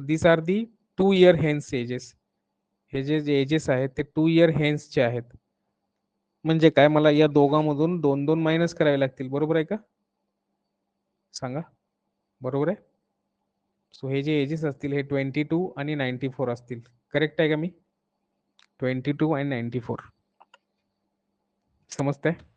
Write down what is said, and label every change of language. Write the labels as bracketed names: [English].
[English] but these are the 2 year hence ages. [Marathi] हे जे edges आहेत ते [English] 2 year hence [Marathi] आहेत. म्हणजे काय, मला या दोघांमधून 2 मायनस करावे लागतील. बरोबर आहे का? सांगा. बरोबर आहे? सो हे जे एजेस असतील हे 22 आणि 94 असतील. करेक्ट आहे का मी? 22 आणि 94. समजतंय?